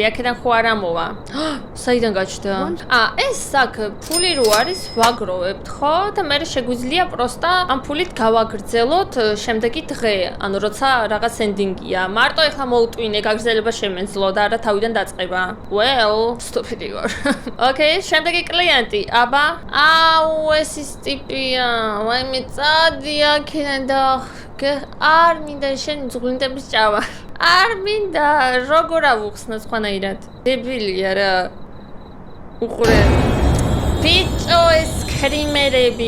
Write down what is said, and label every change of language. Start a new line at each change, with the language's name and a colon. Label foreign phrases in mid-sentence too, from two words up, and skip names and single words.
Georgian: აქედან ხო არ ამოვა? საიდან გაჩნდა? ეს აქ ფული რო არის, ვაგროვებთ, ხო? და მე შეგვიძლია პროსტა ამ ფულით გავაგრძელოთ შემდეგი დღე. ანუ როცა რაღაც ენდინგია. მარტო ეხლა მოუტვინე, გაგრძელება შემეძლო და არა თავიდან დაწყება.
English: Well, stupid Igor.
Georgian: Okay, შემდეგი კლიენტი. აბა, აუ, ეს ის ტიპია. ვაიმე, წადი აქედან და არ მინდა შენი ძღლინტების ჭამა. არ მინდა, როგორ ავუხსნა სხვანაირად. დებილია რა. უყურე. ბიჭო, ეს კრიმერები.